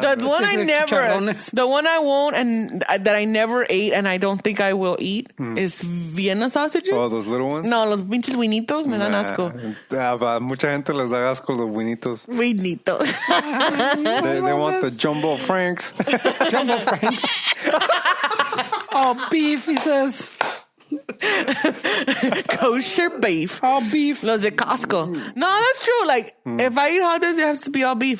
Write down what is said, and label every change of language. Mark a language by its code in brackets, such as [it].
[en] The one I won't and that I never ate and I don't think I will eat is Vienna sausages. Oh, those little ones? [es] No, los pinches winitos me dan asco. Mucha gente les da asco los winitos. Winitos. [en] They want the jumbo franks. Jumbo Franks. All beef, he says. Kosher beef. All beef. [es] Los de Costco. No, [en] that's true. Like, if I eat hot dogs, it has to be all beef.